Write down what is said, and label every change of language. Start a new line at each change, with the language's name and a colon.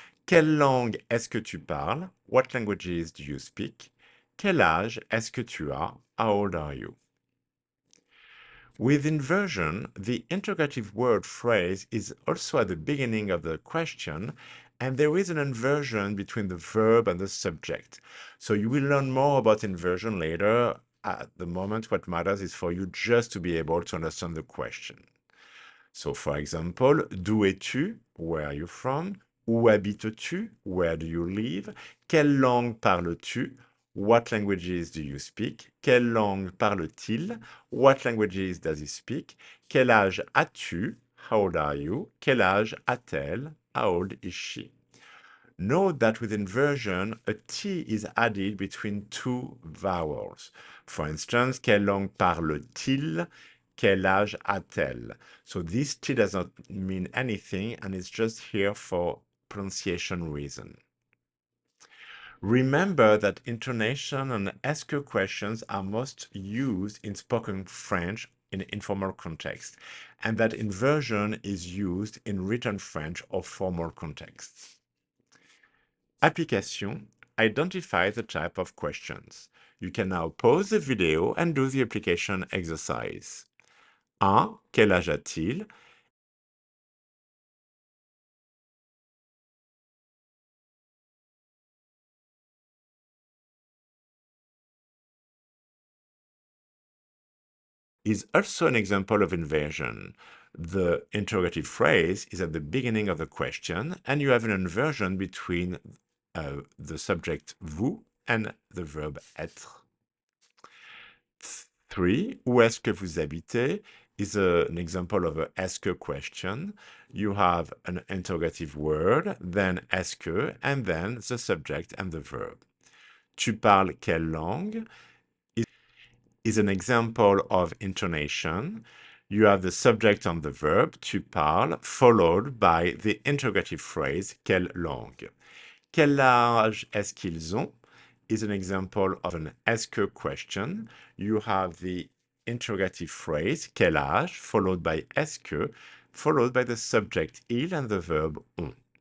French: Quelle langue est-ce que tu parles?
English: What languages do you speak?
French: Quel âge est-ce que tu as?
English: How old are you? With inversion, the interrogative word phrase is also at the beginning of the question, and there is an inversion between the verb and the subject. So you will learn more about inversion later. At the moment, what matters is for you just to be able to understand the question. So, for example,
French: d'où es-tu?
English: Where are you from?
French: Où habites-tu?
English: Where do you live?
French: Quelle langue parles-tu?
English: What languages do you speak?
French: Quelle langue parle-t-il?
English: What languages does he speak?
French: Quel âge as-tu?
English: How old are you?
French: Quel âge a-t-elle?
English: How old is she? Note that with inversion, a T is added between two vowels. For instance,
French: quelle langue parle-t-il? Quel âge a-t-elle?
English: So this T does not mean anything and it's just here for pronunciation reason. Remember that intonation and est-ce que questions are most used in spoken French in informal context, and that inversion is used in written French or formal contexts. Application: identify the type of questions. You can now pause the video and do the application exercise. 1.
French: Quel âge a-t-il?
English: Is also an example of inversion. The interrogative phrase is at the beginning of the question, and you have an inversion between the subject vous and the verb être. 3.
French: Où est-ce que vous habitez
English: is an example of a est-ce que question. You have an interrogative word, then est-ce que, and then the subject and the verb.
French: Tu parles quelle langue
English: is an example of intonation. You have the subject and the verb, tu parles, followed by the interrogative phrase, quelle langue.
French: Quel âge est-ce qu'ils ont
English: is an example of an est-ce que question. You have the interrogative phrase, quel âge, followed by est-ce que, followed by the subject il and the verb on.